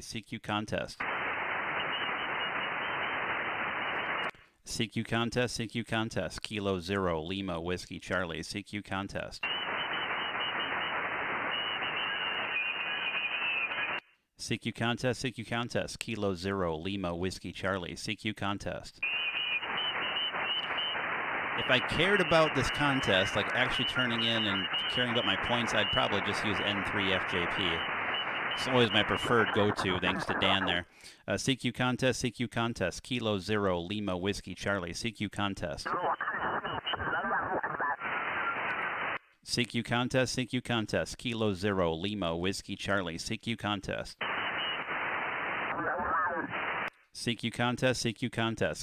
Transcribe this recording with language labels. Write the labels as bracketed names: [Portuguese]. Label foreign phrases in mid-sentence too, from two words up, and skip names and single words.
[English] CQ contest. CQ contest, CQ contest. Kilo 0, Lima, Whiskey, Charlie. CQ contest. CQ contest, CQ contest. Kilo 0, Lima, Whiskey, Charlie. CQ contest. If I cared about this contest, like actually turning in and caring about my points, I'd probably just use N3FJP. It's always my preferred go-to, thanks to Dan there. CQ contest, CQ contest. Kilo 0, Lima, Whiskey, Charlie. CQ contest. CQ contest, CQ contest. Kilo 0, Lima, Whiskey, Charlie. CQ contest. CQ contest, CQ contest.